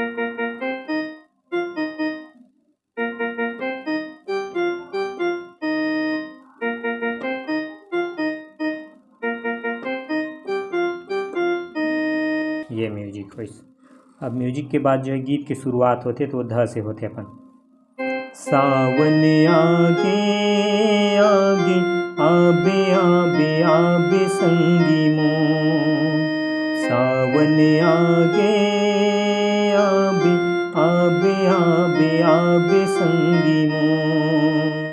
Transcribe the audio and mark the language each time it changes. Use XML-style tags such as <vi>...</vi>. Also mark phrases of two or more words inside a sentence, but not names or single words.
<hne>ये म्यूजिक वैस। अब म्यूजिक के बाद जो है गीत की शुरुआत होते तो ध से होते अपन। सावन आगे आगे आबे आबे आबे संगी मोर, सावन आगे आबे आबे आबे आबे संगी मोर।</hne>